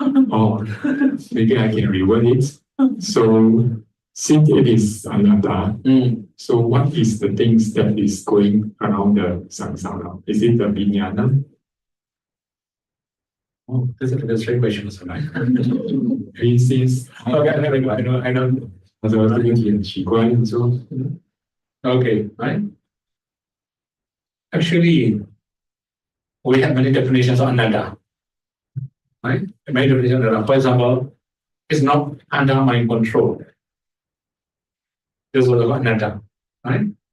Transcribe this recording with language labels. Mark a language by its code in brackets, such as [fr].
[en] Or maybe I can reword it. So since it is anatta, so what is the things that is going around the samsara? Is it the vijnana? Oh, this is a straight question, right? Since Okay, I know. [zh] 他说这个题很奇怪，你说 [en] Okay, right? Actually, we have many definitions of anatta, right? Many definitions of anatta. For example, it's not under my control. This was about anatta, right?